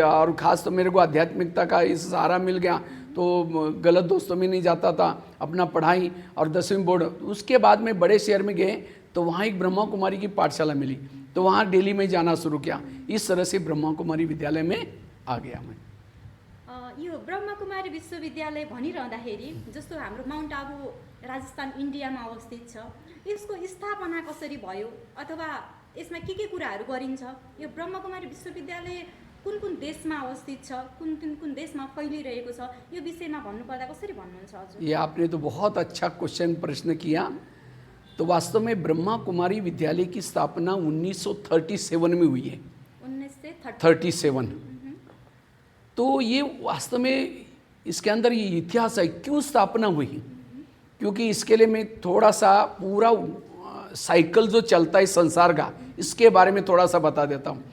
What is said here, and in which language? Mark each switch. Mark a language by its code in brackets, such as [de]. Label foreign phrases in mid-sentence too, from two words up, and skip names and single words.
[hi] और ख़ास तो मेरे को आध्यात्मिकता का इस सहारा मिल गया, तो गलत दोस्तों में नहीं जाता था, अपना पढ़ाई और 10वीं बोर्ड। उसके बाद में बड़े शहर में गए तो वहाँ एक ब्रह्मा कुमारी की पाठशाला मिली, तो वहाँ डेली में जाना शुरू किया। इस तरह से ब्रह्मा कुमारी विद्यालय में आ गया मैं। [ne] यो ब्रह्मा कुमारी विश्वविद्यालय भनिरहँदाखेरि जस्तो हाम्रो माउन्ट आबु राजस्थान इन्डियामा अवस्थित छ, यसको स्थापना कसरी भयो अथवा यसमा के कुराहरू गरिन्छ? यो ब्रह्मा कुमारी विश्वविद्यालय कुन कुन देशमा अवस्थित छ, कुन देशमा फैलिरहेको छ, यो विषयमा भन्नुपर्दा कसरी भन्नुहुन्छ हजुर? [hi] ये आपने तो बहुत अच्छा प्रश्न किया। तो वास्तव में ब्रह्मा कुमारी विद्यालय की स्थापना 1937 में हुई है, 1937। तो ये वास्तव में इसके अंदर ये इतिहास है, क्यों स्थापना हुई, क्योंकि इसके लिए मैं थोड़ा सा पूरा साइकिल जो चलता है संसार का, इसके बारे में थोड़ा सा बता देता हूँ।